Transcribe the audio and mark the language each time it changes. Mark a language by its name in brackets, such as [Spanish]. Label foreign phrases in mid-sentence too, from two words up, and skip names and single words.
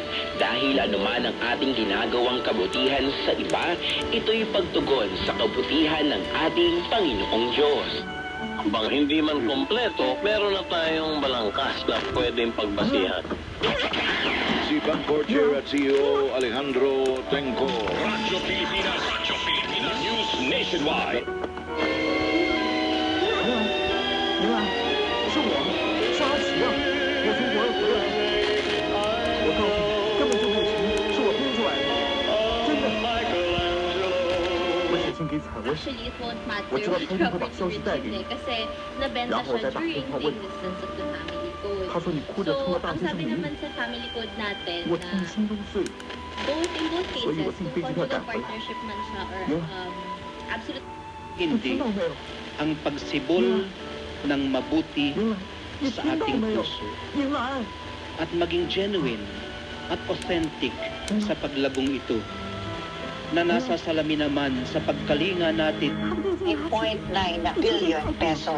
[Filipino] Dahil anuman ang ating ginagawang kabutihan sa iba, ito'y pagtugon sa kabutihan ng ating Panginoong Diyos. Bang hindi man kompleto, meron na tayong balangkas na pwedeng pagbasihan. Si Bangkok Chair at CEO Alejandro Tenco. Radyo Pilipinas News Nationwide. [Chinese] 是我，是阿奇啊！我从国外回来，我告诉你，根本就没有钱，是我编出来的，真的。我写信给彩薇，我知道他一定会把消息带给你，然后我再打电话问你。他说你哭着撑了大先生的命，我替你心都碎，所以我订飞机票赶回来。你听到没有？ [Filipino] ang pagsibol ng mabuti sa ating puso at maging genuine at authentic sa paglabong ito na nasa salamin naman sa pagkalinga natin. [English] 8.9 billion pesos.